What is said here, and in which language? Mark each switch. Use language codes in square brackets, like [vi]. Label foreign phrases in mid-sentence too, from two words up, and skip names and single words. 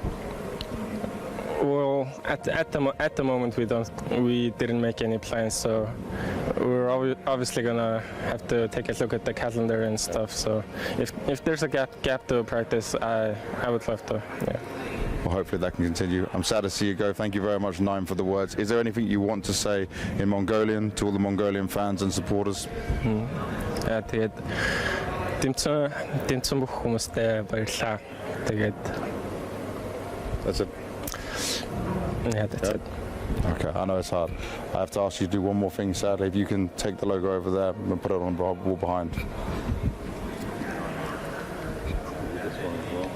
[en] Well, at the moment we didn't make any plans, so we're obviously gonna have to take a look at the calendar and stuff. So if there's a gap to practice, I would love to. Yeah. well, hopefully that can continue. I'm sad to see you go. Thank you very much, Nine, for the words. Is there anything you want to say in Mongolian to all the Mongolian fans and supporters? [mn] Тэгээд тэмцэн бүх хүмүүстээ баярлалаа. Тэгээд [en] That's it. Yeah, that's it. Okay, I know it's hard. I have to ask you to do one more thing, sadly. If you can take the logo over there and put it on the wall behind. This one as well.